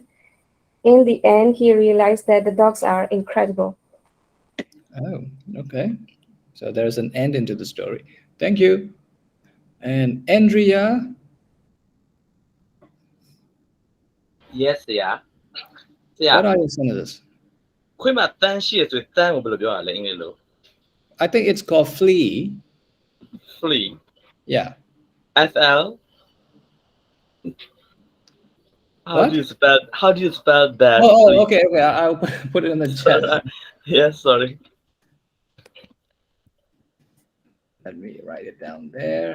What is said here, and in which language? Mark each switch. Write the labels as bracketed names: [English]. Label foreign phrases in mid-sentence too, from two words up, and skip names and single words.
[English] In the end, he realized that the dogs are incredible. Oh, okay. So there's an end into the story. Thank you. And Andrea, [Burmese] Yes ဆရာ [English] what are your sentences? [Burmese] ခွေးမှာတန်းရှိရဆိုတန်းကိုဘယ်လိုပြောရလဲအင်္ဂလိပ်လို [English] I think it's called flea. flea Yeah. FL What? How do you spell that? Oh, okay. I'll put it in the chat. Yes, sorry. Let me write it down there.